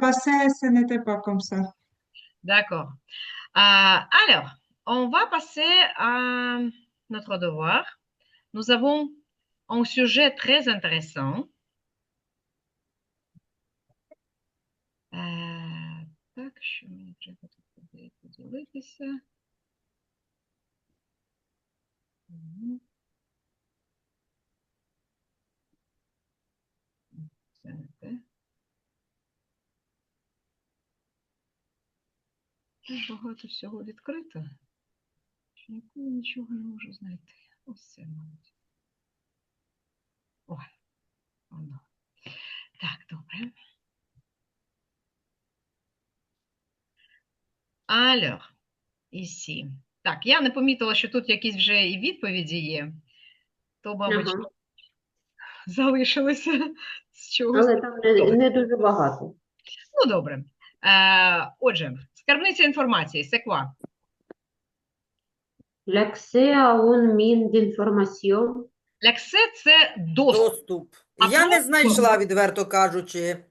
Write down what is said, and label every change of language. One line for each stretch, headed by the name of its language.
French: passée, ce n'était pas comme ça. d'accord. Alors, on va passer à notre devoir. Nous avons un sujet très intéressant.
Ukrainian: Так, що мені треба тут поділитися? Мгм. Це не те. Багато всього відкрито. Що ніколи нічого не можу знайти. Ось це, мабуть. Ой, воно. Так, добре.
French: Alors, ici.
Ukrainian: Так, я не помітила, що тут якісь вже і відповіді є. То, мабуть, Ага. залишилося з чогось. Але там не дуже багато. Ну, добре. Отже, скарбниця інформації,
French: c'est quoi? L'accès à une mine d'information.
Ukrainian: L'accès – це доступ. Доступ. А Я не просто- знайшла, відверто кажучи,